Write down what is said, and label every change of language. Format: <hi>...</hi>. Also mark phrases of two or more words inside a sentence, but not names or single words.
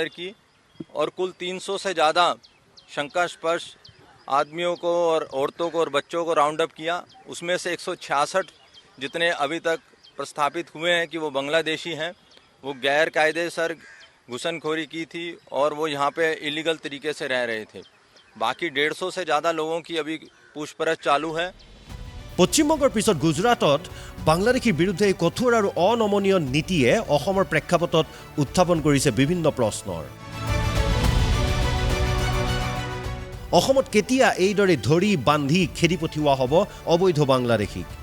<hi>की और कुल 300 से ज़्यादा शंकास्पद आदमियों को और औरतों को और बच्चों को</hi> <en>round up</en> <hi>किया उसमें से 166 जितने अभी तक प्रस्थापित हुए हैं कि वो बांग्लादेशी हैं वो गैर कायदेसर घुसनखोरी की थी और वो यहाँ पे इलीगल तरीके से रह रहे थे बाकी 150 से ज़्यादा लोगों की अभी पूछपरछ चालू है</hi> <as>পশ্চিমবংগৰ পিছত গুজৰাটত বাংলাদেশীৰ বিৰুদ্ধে কঠোৰ আৰু অনমনীয় নীতিয়ে অসমৰ প্ৰেক্ষাপটত উত্থাপন কৰিছে বিভিন্ন প্ৰশ্নৰ অসমত কেতিয়া এইদৰে ধৰি বান্ধি খেদি পঠিওৱা হ'ব অবৈধ বাংলাদেশীক</as>